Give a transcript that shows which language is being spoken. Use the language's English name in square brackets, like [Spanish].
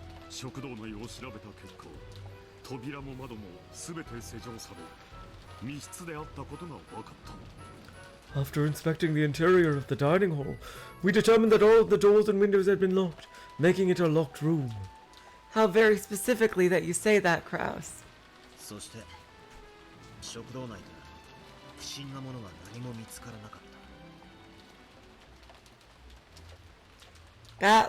[Japanese] 食堂内を調べた結果、扉も窓もすべて施錠され、密室であったことが分かった。 [English] After inspecting the interior of the dining hall, we determined that all of the doors and windows had been locked, making it a locked room. How very specifically that you say that, Kraus. [Japanese] そして食堂内で不審なものは何も見つからなかった。